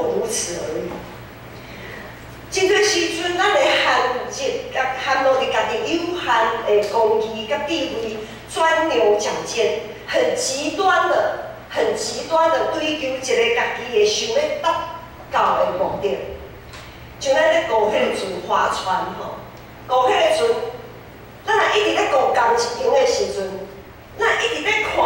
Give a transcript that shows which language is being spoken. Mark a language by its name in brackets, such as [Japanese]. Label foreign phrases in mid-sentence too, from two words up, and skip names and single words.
[Min Nan Chinese] 此而已。真侪时阵，咱的含落伫家己有限的功义甲智慧，钻牛角尖，很极端的追求一个家己的想要达到的目的。像咱咧顾迄个船划船吼，顾迄个船，咱若一直咧顾同一边的时阵，咱一直咧看。